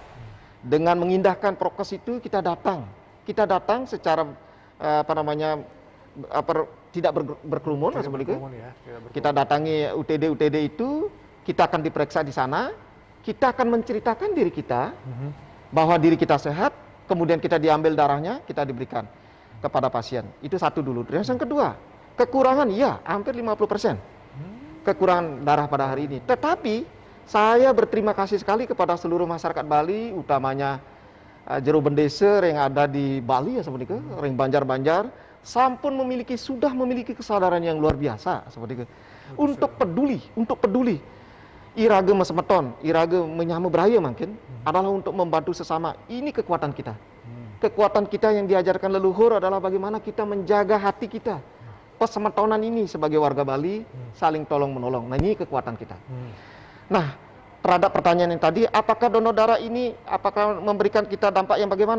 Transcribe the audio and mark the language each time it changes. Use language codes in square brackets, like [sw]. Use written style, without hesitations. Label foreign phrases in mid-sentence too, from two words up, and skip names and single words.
[id] Dengan mengindahkan prokes itu kita datang secara tidak berkerumun, kita datangi UTD itu, kita akan diperiksa di sana, kita akan menceritakan diri kita bahwa diri kita sehat, kemudian kita diambil darahnya, kita diberikan kepada pasien. Itu satu dulu. Yang kedua, kekurangan iya hampir 50%. Kekurangan darah pada hari ini. Tetapi saya berterima kasih sekali kepada seluruh masyarakat Bali, utamanya jero bendese yang ada di Bali ya seperti itu, ring Banjar-Banjar, sampun sudah memiliki kesadaran yang luar biasa seperti itu. Untuk peduli. [ban] Irage Semeton, irage [id] menyambut beraya mungkin adalah untuk membantu sesama. Ini kekuatan kita. Kekuatan kita yang diajarkan leluhur adalah bagaimana kita menjaga hati kita. Semetonan ini sebagai warga Bali saling tolong menolong. Nah, ini kekuatan kita. Nah, terhadap pertanyaan yang tadi, apakah donor darah ini apakah memberikan kita dampak yang bagaimana?